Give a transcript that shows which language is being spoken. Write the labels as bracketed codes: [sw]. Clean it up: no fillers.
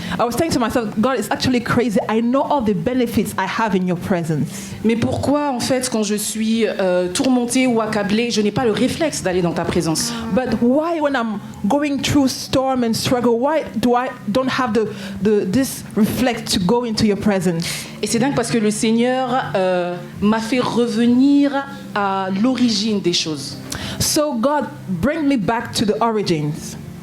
[en] I was saying to myself, God, it's actually crazy. I know all the benefits I have in your presence. [fr] Mais pourquoi en fait quand je suis tourmentée ou accablée, je n'ai pas le réflexe d'aller dans ta présence? [en] But why when I'm going through storm and struggle, why don't have this reflex to go into your presence? [fr] Et c'est dingue parce que le Seigneur m'a fait revenir à l'origine des choses. [en] So God, bring me back to the origins.